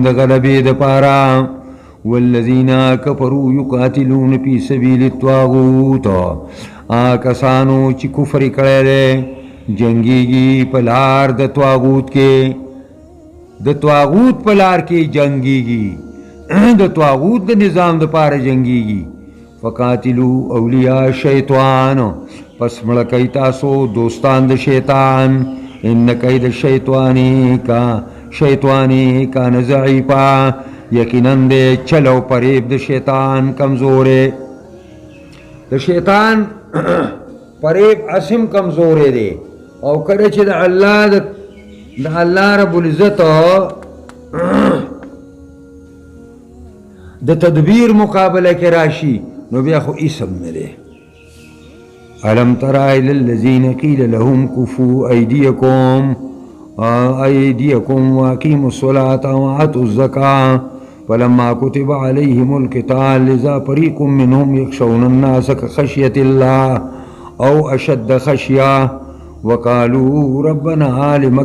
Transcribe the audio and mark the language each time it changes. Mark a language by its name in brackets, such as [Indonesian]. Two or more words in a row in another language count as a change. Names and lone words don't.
[Pashto] غلبې دپاره، [Arabic] والذین کفروا یقاتلون فی سبیل الطاغوت، [Pashto] کسانو چې کفر کړی دی جنګیږي په لار د طاغوت کې، د طاغوت په لار کې جنګیږي، د طاغوت د نظام دپاره جنګیږي، [Arabic] فقاتلو اولیاء شیطان، [Pashto] پس مړه کوئ تاسو دوستان د شیطان، [Arabic] ان کید شیطانی کان ضعیفا، [Pashto] یقیناً دے چل او فریب د شیطان کمزورے، د شیطان فریب اسم کمزورے دے، او کله چې د الله رب العزت د تدبیر مقابله کې راشي نو بیا خو اسم نه دی۔ [Arabic] الم تر الی الذین قیل لهم کفوا ایدیکم واقیموا الصلاة وآتوا الزکاة فلما كتب عليهم القتال اذا فريق منهم يخشون الناس كخشية الله او اشد خشية وقالوا ربنا لم